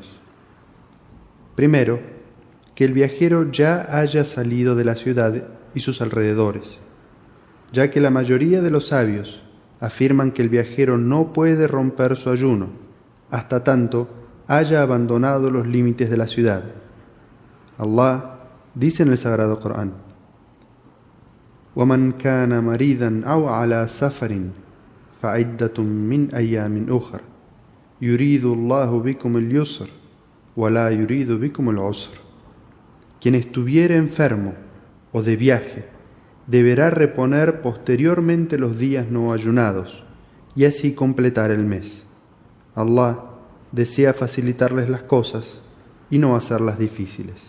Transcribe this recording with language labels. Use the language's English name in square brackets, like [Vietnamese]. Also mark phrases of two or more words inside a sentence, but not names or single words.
[Spanish] Primero, que el viajero ya haya salido de la ciudad y sus alrededores, ya que la mayoría de los sabios afirman que el viajero no puede romper su ayuno hasta tanto haya abandonado los límites de la ciudad. Allah dice en el Sagrado Corán: [Arabic] وَمَنْ كَانَ مَرِيضًا أَوْ عَلَى سَفَرٍ فَعِدَّةٌ مِّنْ أَيَّامٍ أُخَرَ يُرِيدُ اللَّهُ بِكُمُ الْيُسْرَ وَلَا يُرِيدُ بِكُمُ الْعُسْرَ. [Spanish] Quien estuviere enfermo o de viaje deberá reponer posteriormente los días no ayunados y así completar el mes. Allah desea facilitarles las cosas y no hacerlas difíciles.